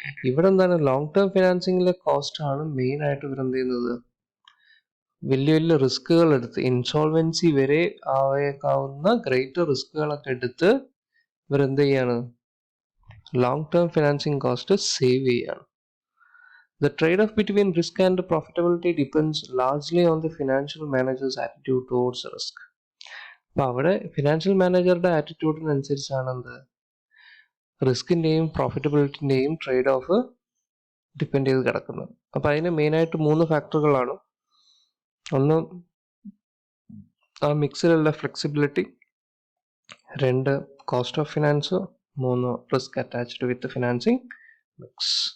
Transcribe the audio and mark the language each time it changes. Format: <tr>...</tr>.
<ml>ഇവിടെ എന്താണ്, long term ഫിനാൻസിങ്ങിലെ cost ആണ് മെയിൻ ആയിട്ട് ഇവർ എന്ത് ചെയ്യുന്നത്, വലിയ വലിയ റിസ്കുകൾ എടുത്ത്, ഇൻസോൾവൻസി വരെ ആയേക്കാവുന്ന ഗ്രേറ്റർ റിസ്കുകളൊക്കെ എടുത്ത് ഇവരെന്ത് ചെയ്യാണ്, long term financing cost save ചെയ്യാണ്.</ml> <en>The trade-off between risk and profitability depends largely on the financial manager's attitude towards risk.</en> <ml>അപ്പോൾ അവിടെ ഫിനാൻഷ്യൽ മാനേജറുടെ ആറ്റിറ്റ്യൂഡിനനുസരിച്ചാണ് എന്ത്, റിസ്കിന്റെയും പ്രോഫിറ്റബിലിറ്റിന്റെയും ട്രേഡ് ഓഫ് ഡിപ്പെൻഡ് ചെയ്ത് കിടക്കുന്നത്. അപ്പൊ അതിന് മെയിനായിട്ട് 3 ഫാക്ടറുകളാണ്. ഒന്ന് ആ മിക്സിലുള്ള flexibility, 2 cost of finance, 3 risk attached with financing mix.</ml>